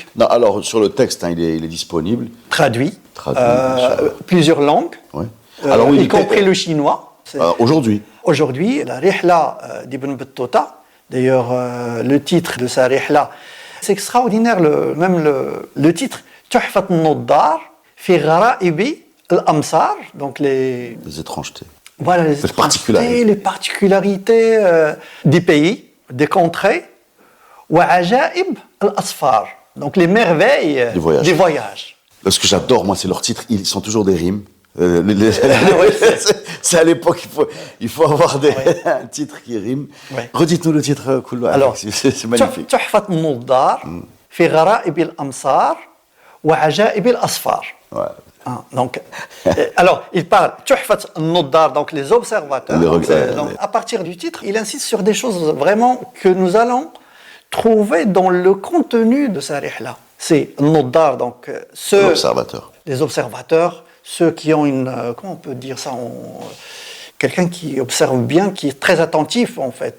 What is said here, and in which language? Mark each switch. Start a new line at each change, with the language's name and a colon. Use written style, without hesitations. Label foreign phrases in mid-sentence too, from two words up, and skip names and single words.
French: Non, alors, sur le texte, il est disponible. Traduit, Bien sûr. plusieurs langues, Ouais. Alors, oui, y compris le chinois. Aujourd'hui. Aujourd'hui, la Rihla d'Ibn Battuta, d'ailleurs, le titre de sa Rihla, c'est extraordinaire, même le titre, Tuhfat an-Nuddar fi ghara'ibi al-Amsar, donc les étrangetés. Voilà, les particularités des pays, des contrées, wa ajaib al-Asfar, donc les merveilles des voyages. Ce que j'adore, moi, c'est leurs titres, ils sont toujours des rimes. C'est à l'époque, il faut avoir un titre qui rime. Ouais. Redites-nous le titre, Koulou. Alors, c'est magnifique. Tuhfat an-Nuddar fi ghara'ibi al-Amsar wa ajaib al-Asfar. Donc, alors, il parle Tuhfat an-Nuddar, donc les observateurs. Donc, à partir du titre, il insiste sur des choses vraiment que nous allons trouver dans le contenu de sa rihla. C'est an-Nuddar, donc les observateurs, ceux qui ont comment on peut dire ça, quelqu'un qui observe bien, qui est très attentif en fait.